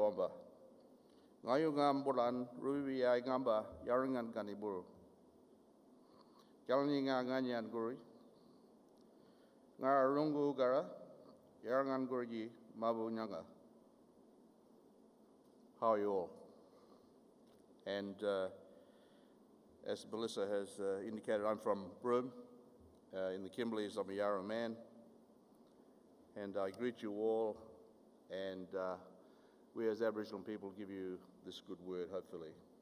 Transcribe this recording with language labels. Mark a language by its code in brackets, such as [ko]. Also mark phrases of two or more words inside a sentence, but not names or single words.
[ywr] romba Ngayu ngambulan rubi ya ngamba yaringan kaniburu Kalni nganyan guri Ngarungu gara yaringan gurji mabu nyanga. [en] How are you all? And as Melissa has indicated, I'm from Broome in the Kimberleys. I'm a Yawuru man. And I greet you all, and we as Aboriginal people give you this good word, hopefully.